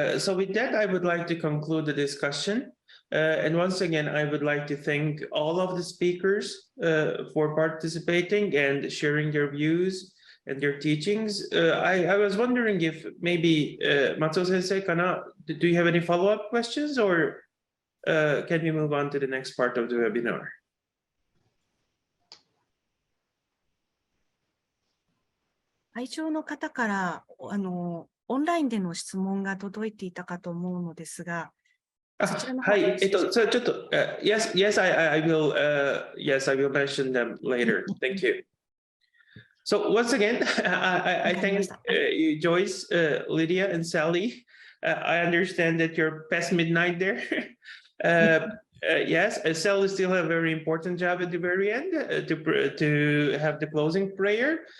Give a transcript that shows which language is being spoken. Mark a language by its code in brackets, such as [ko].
[en] So with that, I would like to conclude the discussion. And once again, I would like to thank all of the speakers for participating and sharing their views and their teachings. I was wondering if maybe Matsuo Sensei, do you have any follow-up questions, or can we move on to the next part of the webinar? [ja] 「会長の方からオンラインでの質問が届いていたかと思うのですが、そちらの方はい、ちょっと、 [en] yes, I will mention them later. Thank you. So once again, I thank you, Joyce, Lydia, and Sally. I understand that you're past midnight there. Yes, Sally still have a very important job at the very end to have the closing prayer.